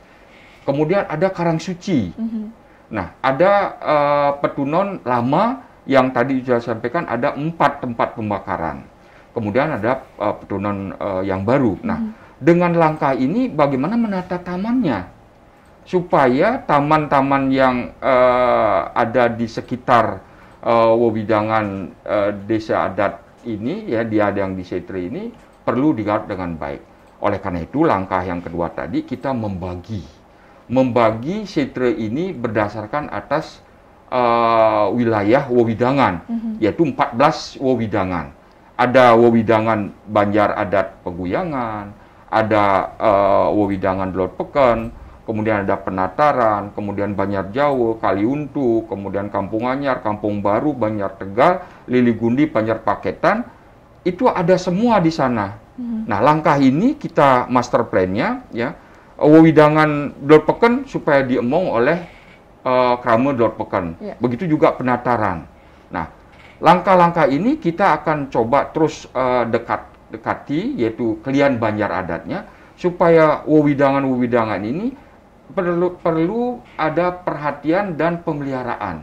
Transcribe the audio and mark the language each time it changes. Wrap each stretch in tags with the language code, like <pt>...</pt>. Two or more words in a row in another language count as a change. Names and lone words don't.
<id>Kemudian ada Karang Suci. Nah, ada Petunon lama yang tadi sudah sampaikan ada 4 tempat pembakaran. Kemudian ada Petunon yang baru. Nah, dengan langkah ini bagaimana menata tamannya supaya taman-taman yang ada di sekitar wewidangan desa adat ini, ya, dia yang di Setre ini perlu digarap dengan baik. Oleh karena itu, langkah yang kedua tadi kita membagi Setre ini berdasarkan atas wilayah wewidangan, yaitu 14 wewidangan. Ada wewidangan Banjar Adat Peguyangan, ada wewidangan Lor Peken, kemudian ada Penataran, kemudian Banjar Jawa, Kaliuntu, kemudian Kampung Anyar, Kampung Baru, Banjar Tegal, Liligundi, Banjar Paketan, itu ada semua di sana. Nah, langkah ini kita</id> <en>master plan-</en> <id>nya, ya, wewidangan Lor Peken supaya diemong oleh Krama Lor Peken. Begitu juga Penataran. Nah, langkah-langkah ini kita akan coba terus dekati, yaitu klien Banjar adatnya, supaya wewidangan-wewidangan ini perlu ada perhatian dan pemeliharaan.</id>